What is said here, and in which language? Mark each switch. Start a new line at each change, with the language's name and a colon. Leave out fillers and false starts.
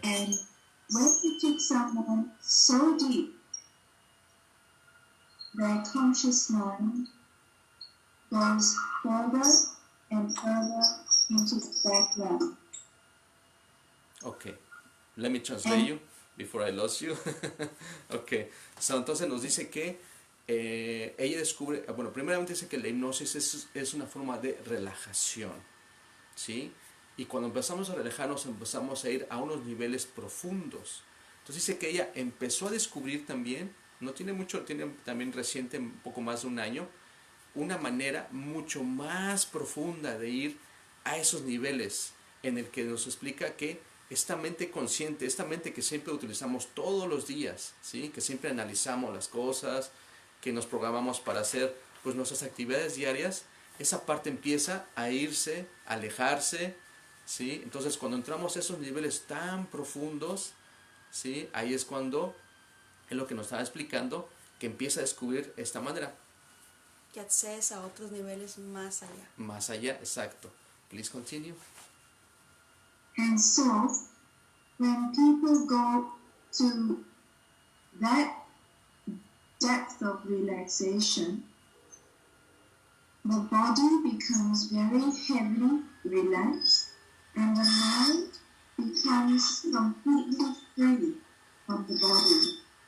English: And when you take someone so deep, their conscious mind goes further and further into the background. Okay. Let me translate you before I lost you. Okay.
Spanish: So, entonces nos dice que ella descubre, bueno, primeramente dice que la hipnosis es una forma de relajación, ¿sí? Y cuando empezamos a relajarnos, empezamos a ir a unos niveles profundos. Entonces dice que ella empezó a descubrir también, no tiene mucho, tiene también reciente, un poco más de un año, una manera mucho más profunda de ir a esos niveles, en el que nos explica que esta mente consciente, esta mente que siempre utilizamos todos los días, ¿sí? Que siempre analizamos las cosas, que nos programamos para hacer pues nuestras actividades diarias, esa parte empieza a irse, a alejarse, ¿sí? Entonces cuando entramos a esos niveles tan profundos, ¿sí? Ahí es cuando es lo que nos estaba explicando, que empieza a descubrir esta manera. Que accedes a otros niveles más allá. Más allá, exacto.
English: Please continue. And so, when people go to that depth of relaxation, the body becomes very heavily relaxed and the mind becomes completely free from the body.